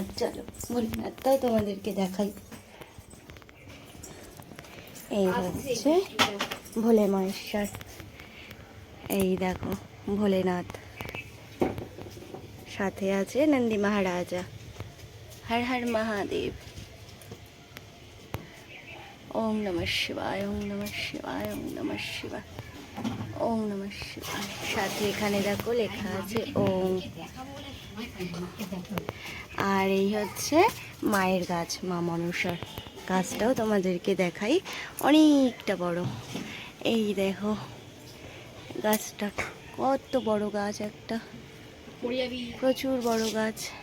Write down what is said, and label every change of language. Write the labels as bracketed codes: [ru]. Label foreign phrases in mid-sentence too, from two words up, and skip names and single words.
[bn] চলো ভোলেনাথটাও তোমাদেরকে দেখাই। এই হচ্ছে ভোলে মহেশ্বর, এই দেখো ভোলেনাথ, সাথে আছে নন্দী মহারাজা। হর হর মহাদেব। [sa] ওম নমঃ শিবায়, ওম নমঃ শিবায়, ওম নমঃ শিবায়, ওম নমঃ শিবায়। [bn] সাথে এখানে দেখো লেখা আছে ওম। আর এই হচ্ছে মায়ের গাছ, মা মনসার গাছটাও তোমাদেরকে দেখাই, অনেকটা বড়। এই দেখো গাছটা, কত বড় গাছ, একটা প্রচুর বড় গাছ।